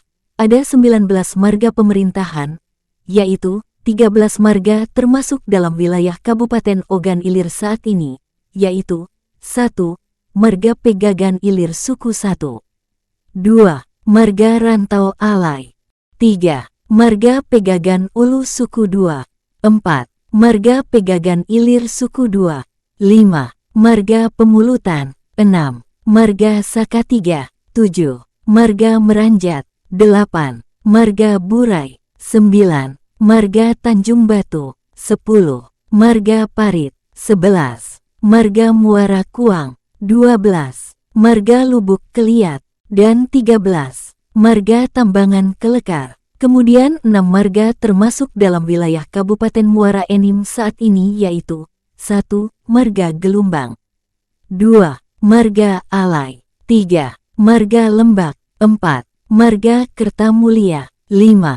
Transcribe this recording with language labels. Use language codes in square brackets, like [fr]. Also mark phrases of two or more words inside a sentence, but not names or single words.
[id] Ada 19 marga pemerintahan, yaitu 13 marga termasuk dalam wilayah Kabupaten Ogan Ilir saat ini, yaitu 1. Marga Pegagan Ilir Suku 1, 2. Marga Rantau Alai, 3. Marga Pegagan Ulu Suku 2, 4. Marga Pegagan Ilir Suku 2, 5. Marga Pemulutan, 6. Marga Saka 3, 7. Marga Meranjat, 8. Marga Burai, 9. Marga Tanjung Batu, 10. Marga Parit, 11. Marga Muara Kuang, 12. Marga Lubuk Keliat, dan 13. Marga Tambangan Kelekar. Kemudian 6 marga termasuk dalam wilayah Kabupaten Muara Enim saat ini yaitu 1. Marga Gelumbang, 2. Marga Alai, 3. Marga Lembak, 4. Marga Kertamulia, 5.